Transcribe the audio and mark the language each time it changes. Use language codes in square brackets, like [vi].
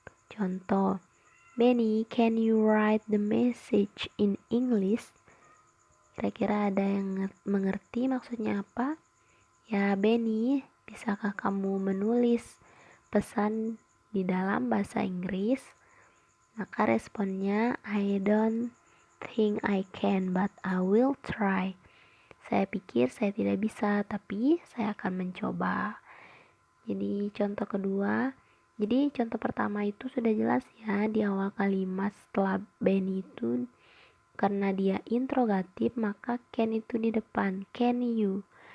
[id] Contoh, [en] Benny, can you write the message in English? [id] Kira-kira ada yang mengerti maksudnya apa? Ya, Benny, bisakah kamu menulis pesan di dalam bahasa Inggris? Maka responnya, [en] I don't think I can, but I will try. [id] Saya pikir saya tidak bisa, tapi saya akan mencoba. Jadi contoh kedua, jadi contoh pertama itu sudah jelas ya, di awal kalimat setelah Benny itu karena dia interrogatif maka can itu di depan, [en] can you.